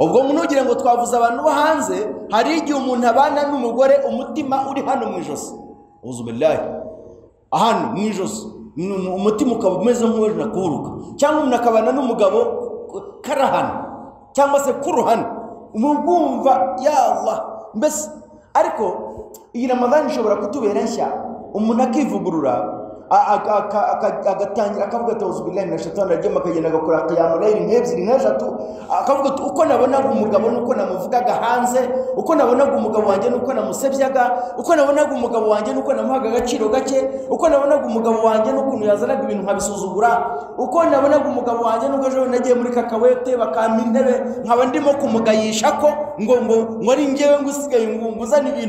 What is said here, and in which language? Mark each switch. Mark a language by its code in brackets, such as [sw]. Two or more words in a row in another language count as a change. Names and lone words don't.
[rw] ubwo ntugire ngo twavuze abantu bo hanze. Hari igihe umuntu abana n'umugore umutima uri hano mu ijosi, uzubillahi, hano mu ijosi umutima ukaba umeze nk'uwenda kuruka, cyangwa umuntu akabana n'umugabo karahana cyangwa se kuruhana, umugumva ya Allah. Mbese ariko iyi Ramadhani ishobora kutubera nshya, umuntu akivugurura agatangira akavuga ati [ar] أعوذ بالله من الشيطان الرجيم, [rw] akagenda agakora [ar] قيام الليل [rw] nk'ebyiri nk'eshatu, akavuga ati uko nabonaga umugabo nuko namuvugaga hanze, uko nabonaga umugabo wanjye nuko namusebyaga, uko nabonaga umugabo wanjye nuko namuhaga agaciro gake, uko nabonaga umugabo wanjye nuko yazanaga ibintu nkabisuzugura, uko nabonaga umugabo wanjye nuko ejo nagiye muri kakawete bakampa intebe nkaba ndimo kumugayisha ko ngo ari njyewe ngusigaye nguzana ibintu.